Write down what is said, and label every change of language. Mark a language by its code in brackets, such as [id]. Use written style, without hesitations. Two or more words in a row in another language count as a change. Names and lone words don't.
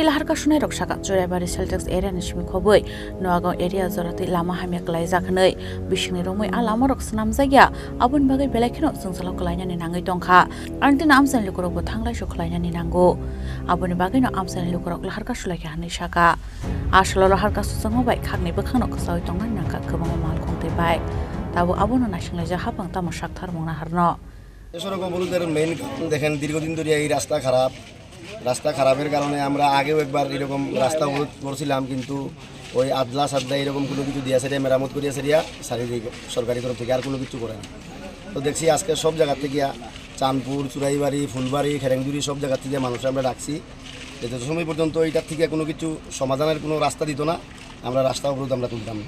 [trp] lahar kasunai rok saka Churaibari Celtics area ni simi khoboi Noagaon area jorati lama hamya klai jakhnai bisingni romoi alama rok sanam jagya abun bagai belakhino sungsalo klaina ni nangai tongkha antina amsan lukurok bo thanglai so klaina ni nango abuni bagai no amsan lukurok lahar kasulai ka hanai saka asolo lahar kasusang bai khagni bakhano kasawi tongan nangka kobang mal khongtei bai tabo abono nasinglai ja hapang tamo sakthar mongna harno [bn] এসরক অবরোধের মেইন দেখেন দীর্ঘদিন ধরে এই রাস্তা খারাপের কারণে আমরা আগেও একবার এরকম রাস্তা অবরোধ করছিলাম কিন্তু ওই আদলা সাদলা এরকম কোনো কিছু দিয়া সেরিয়া মেরামত করিয়া সেরিয়া শারীরিক সরকারি তরফ থেকে আর কোনো কিছু করে না তো দেখছি আজকে সব জায়গা থেকে চাঁদপুর চুরাইবাড়ি ফুলবাড়ি খেরেংজুরি সব জায়গা থেকে মানুষ আমরা ডাকছি যত সময় পর্যন্ত এইটার থেকে কোনো কিছু সমাধানের কোনো রাস্তা দিত না আমরা রাস্তা অবরোধ আমরা তুলতাম না